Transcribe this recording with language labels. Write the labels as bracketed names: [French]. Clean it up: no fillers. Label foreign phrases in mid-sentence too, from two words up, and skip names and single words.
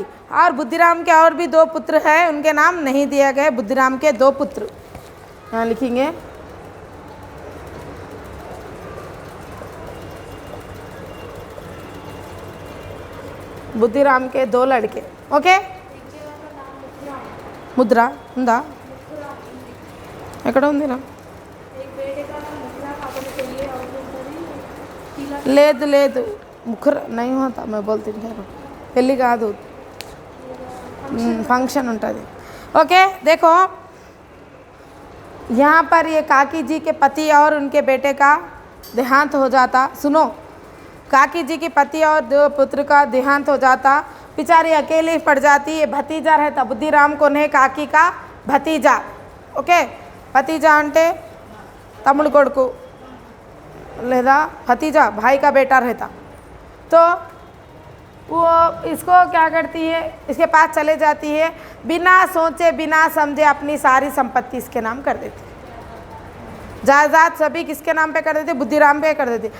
[Hindi] और बुद्धिराम के और भी 2 पुत्र हैं, उनके नाम नहीं दिए गए। बुद्धिराम के 2 पुत्र यहाँ लिखेंगे। बुद्धिराम के 2 लड़के। ओके, [Telugu] ముద్ర ఉందా? ఎక్కడ ఉంది నా? లేదు లేదు ముఖర్ [Hindi] नहीं होता, मैं बोलती हूँ [Telugu] పెళ్ళి కాదు, फंक्शन ఉంటుంది। [Hindi] ओके, देखो यहाँ पर ये काकी जी के पति और उनके बेटे का देहांत हो जाता। सुनो, काकी जी के पति और 2 पुत्र का देहांत हो जाता। बेचारी अकेली पड़ जाती। ये भतीजा रहता, बुद्धिराम कौन है? काकी का भतीजा। ओके, भतीजा [Telugu] అంటే తమ్ముడు కొడుకు లేదా [Hindi] भतीजा भाई का बेटा रहता। तो वो इसको क्या करती है? इसके पास चले जाती है, बिना सोचे बिना समझे अपनी सारी संपत्ति इसके नाम कर देती। जायदाद सभी किसके नाम पे कर देती? बुद्धिराम पे कर देती।